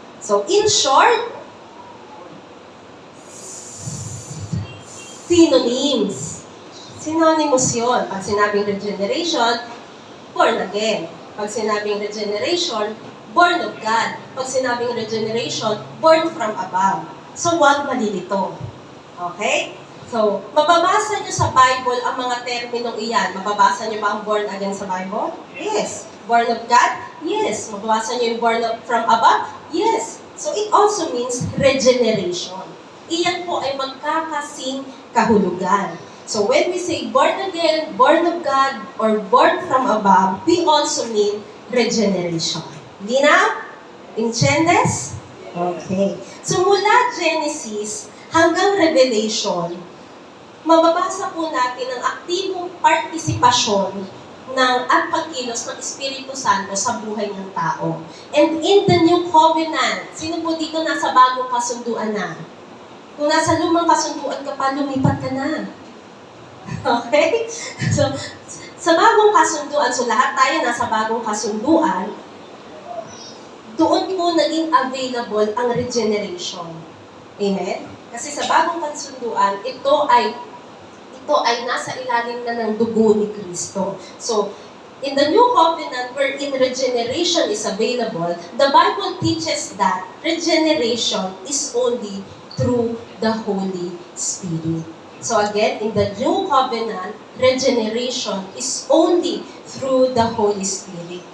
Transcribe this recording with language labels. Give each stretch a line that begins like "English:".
English: So, in short, synonyms.
Filipino: Synonymous yun. Pag sinabing regeneration, born again. Pag sinabing regeneration, born of God. Pag sinabing regeneration, born from above. So, huwag malilito. Okay? So, mababasa nyo sa Bible ang mga terminong iyan. Mababasa nyo ba ang born again sa Bible?
English: Yes. Born of God? Yes.
Filipino: Mababasa nyo yung
English: born from above? Yes. So, it also means regeneration.
Filipino: Iyan po ay magkakasing kahulugan.
English: So, when we say born again, born of God, or born from above, we also mean regeneration.
Filipino: Linaw? Inchendes? Okay. So, mula Genesis hanggang Revelation, mababasa po natin ang aktibong partisipasyon at pagkilos ng Espiritu Santo sa buhay ng tao.
English: And in the New Covenant,
Filipino: sino po dito nasa bagong kasunduan na? Kung nasa lumang kasunduan ka pa, lumipat ka na. Okay? So, sa bagong kasunduan, so lahat tayo nasa bagong kasunduan, doon po naging available ang regeneration. Amen? Kasi sa bagong kasunduan, ito ay nasa ilalim na ng dugo ni Kristo.
English: So, in the New Covenant, wherein regeneration is available, the Bible teaches that regeneration is only through the Holy Spirit. So again, in the new covenant, regeneration is only through the Holy Spirit.